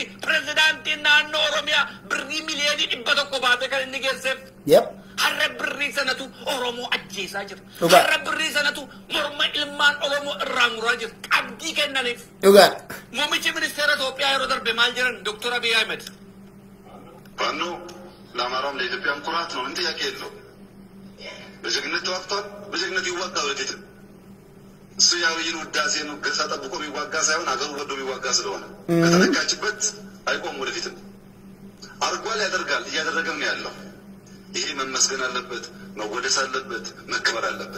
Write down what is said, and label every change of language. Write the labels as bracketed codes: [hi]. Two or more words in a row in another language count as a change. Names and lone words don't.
[om] Pirezidaantiin naannoo Oromiyaa birrii miliyoonii 100 baatee kan inni geesseef. Har'a birrii sanatu Oromoo ajjeesaa jira. Har'a birrii sanatu morma ilmaan Oromoo irraa muraa jira. Qabdii kennaniif. Muummichi ministeera Itoophiyaa yeroo darbe maal jedhan Dr. Abiy Ahmed. [am] ፋኖ ለአማራውም ለኢትዮጵያም ኩራት ነው። እንት ጥያቄ የለው። በጀግነት ተዋግቷል። በጀግነት ይዋጋ ወደፊት እሱ የአብይን ውዳሴ ነው ገሳ ጠብቆ የሚዋጋ ሳይሆን አገሩ ወዶ የሚዋጋ ስለሆነ ከተነካችበት አይቆም ወደፊትም አርጓል ያደርጋል እያደረገም ያለው ይሄ መመስገን አለበት መወደስ አለበት መከበር አለበት።